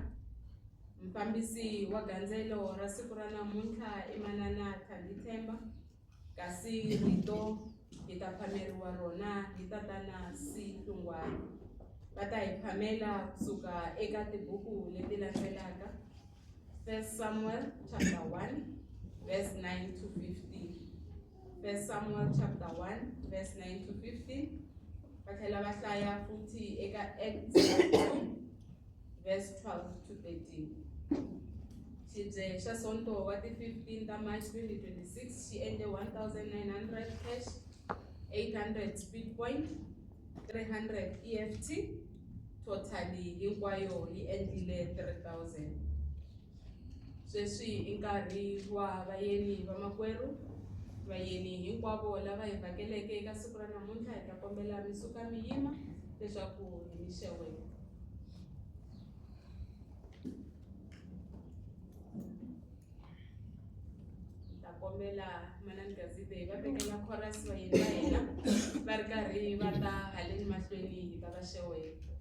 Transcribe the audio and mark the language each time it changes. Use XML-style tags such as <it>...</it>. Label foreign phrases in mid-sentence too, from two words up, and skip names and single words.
<ts>Mfambisi wa gandzelo ra siku ra namuntlha i manana Thandi Themba, kasi rito hi ta phameriwa rona hi tatana C Hlungwane. Va ta hi phamela kusuka eka tibuku leti landzelaka.</ts> <en>1 Samuel chapter 1 verse 9 to 15. 1 Samuel chapter 1 verse 9 to 15.</en> <ts>Va tlhela va hlaya futhi eka Acts 2</ts> <en>verse 12 to 13.</en> <ts>Xibye xa sonto wa ti 15 ta March 2026 xi endle 1,900 cash, 800</ts> <en>speed point,</en> <ts>300 EFT, totally hinkwayo yi endlile 3,000. Sweswi i nkarhi wa vayeni va makwerhu. Vayeni hinkwavo lava hi vhakeleke eka siku ra namuntlha hi ta kombela mi suka mi yima leswaku hi mi xeweta. Kombela manani Gazite va tekela chorus va yena va hina va ri karhi va ta haleni mahlweni hi ta va xeweta.</ts>